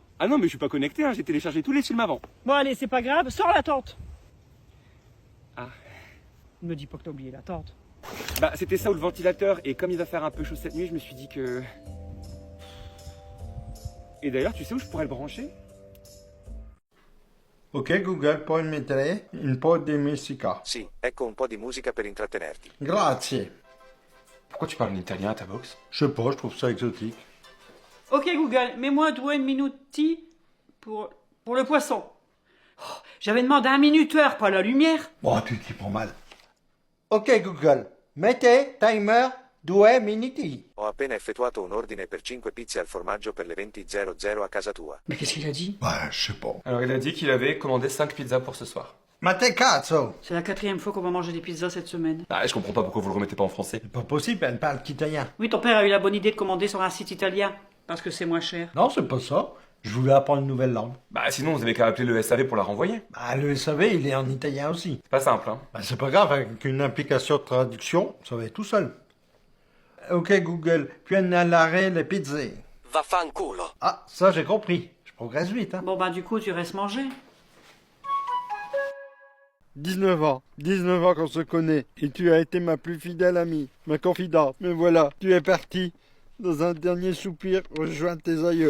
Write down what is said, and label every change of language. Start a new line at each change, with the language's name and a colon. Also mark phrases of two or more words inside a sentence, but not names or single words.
French: Ah non, mais je suis pas connecté, hein, j'ai téléchargé tous les films avant. Bon, allez, c'est pas grave, sors la tente. Ah. Ne me dis pas que t'as oublié la tente. Bah, c'était ça ou le ventilateur, et comme il va faire un peu chaud cette nuit, je me suis dit que. Et d'ailleurs, tu sais où je pourrais le brancher?
Italian: Ok Google, puoi mettere un po' di musica. Sì, ecco un po' di musica per intrattenerti. Grazie.
French: Pourquoi tu parles en italien à ta box? Je sais pas, je trouve ça exotique. Ok, Google, mets-moi 2 minuti pour le poisson. Oh, j'avais demandé un minuteur, pas la lumière. Bon, tu t'y prends mal.
Italian: Ok Google, mette timer 2 minuti. Ho appena effettuato un ordine per 5 pizze al formaggio per le 20:00 a casa tua.
French: Mais qu'est-ce qu'il a dit? Ouais, je sais pas. Alors, il a dit qu'il avait commandé 5 pizzas pour ce soir.
Italian: Ma te cazzo!
French: C'est la 4e fois qu'on va manger des pizzas cette semaine. Ah, je comprends pas pourquoi vous le remettez pas en français. C'est pas possible, elle parle qu'italien. Oui, ton père a eu la bonne idée de commander sur un site italien, parce que c'est moins cher. Non, c'est pas ça. Je voulais apprendre une nouvelle langue. Bah, sinon, vous avez qu'à appeler le SAV pour la renvoyer. Bah, le SAV, il est en italien aussi. C'est pas simple, hein. Bah, c'est pas grave, avec une application de traduction, ça va être tout seul.
Italian: Ok Google, pugnalare le pizze. Vaffanculo.
French: Ah, ça j'ai compris. Je progresse vite, hein. Bon, bah, du coup, tu restes manger. 19 ans qu'on se connaît, et tu as été ma plus fidèle amie, ma confidente. Mais voilà, tu es parti dans un dernier soupir rejoindre tes aïeux.